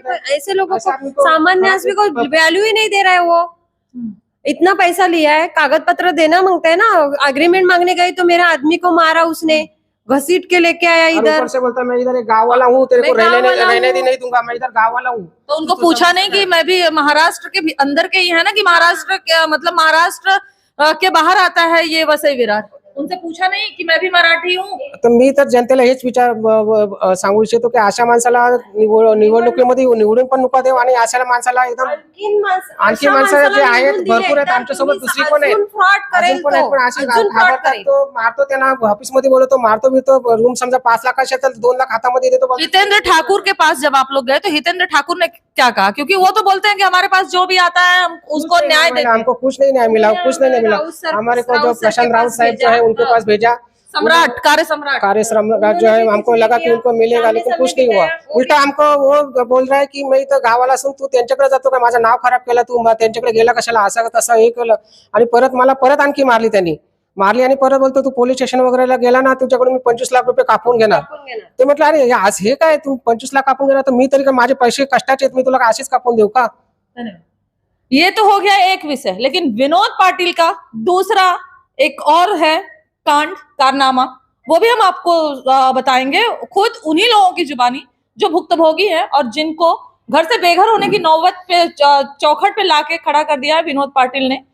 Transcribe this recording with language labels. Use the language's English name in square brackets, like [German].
[Hindi] ऐसे लोगों को, सामान्य आदमी को वैल्यू ही नहीं दे रहा है। वो इतना पैसा लिया है, कागज पत्र देना मांगता है ना, एग्रीमेंट मांगने गई तो मेरा आदमी को मारा उसने, घसीट के लेके आया इधर से। बोलता मैं इधर एक गाँव वाला हूँ, तेरे को रहने नहीं दूंगा, मैं इधर गाँव वाला हूँ। तो उनको पूछा नहीं कि मैं भी महाराष्ट्र के भी अंदर के ही है ना, कि महाराष्ट्र मतलब महाराष्ट्र के बाहर आता है ये वसई विरार? उनसे पूछा नहीं कि मैं भी मराठी हूँ? [Marathi] तर मी तर जनतेला हेच विचार सांगू इच्छितो की अशा माणसाला निवडणुकीमध्ये निवडून पण नको देऊ आणि अशा माणसाला एकदम आणखी माणसं जे आहेत भरपूर आहेत आमच्यासोबत दुसरी पण आहेत अजून पण आहेत पण अशी घाबरतात तो मारतो त्यांना ऑफिसमध्ये बोलवतो मारतो बिरतो रूम समजा 5 लाख असेल तर 2 लाख हातामध्ये देतो [Hindi] हितेंद्र ठाकुर के पास जब आप लोग गए तो हितेंद्र ठाकुर ने क्या कहा? क्योंकि वो तो बोलते हैं कि हमारे पास जो भी आता है हम उसको न्याय देते हैं। हमको कुछ नहीं मिला कुछ नहीं मिला हमारे को जो प्रशांत राउत साहब जो है उनके पास भेजा सम्राट, कार्य सम्राट जो है हमको लगा कि उनको मिलेगा लेकिन कुछ नहीं हुआ उल्टा हमको वो बोल रहा है की [Marathi] मी तर गावाला असून तू त्यांच्याकडे जातो का माझं नाव खराब केलं तू त्यांच्याकडे गेला कशाला असं तसं हे केलं आणि परत आणखी मारली त्यांनी आणि परत बोलतो तू पोलीस स्टेशन वगैरेला गेला ना तुझ्याकडून मी 25 लाख रुपये कापून घेणार ते म्हटलं अरे आज हे काय तू 25 लाख कापून घेणार तर मी तरी माझे पैसे कष्टाचे मी तुला असेच कापून देऊ का? [Hindi] ये तो हो गया एक विषय, लेकिन विनोद पाटिल का दूसरा एक और है कारनामा, वो भी हम आपको बताएंगे खुद उन्हीं लोगों की जुबानी जो भुक्तभोगी है और जिनको घर से बेघर होने की नौबत पे चौखट पे लाके खड़ा कर दिया है विनोद पाटिल ने।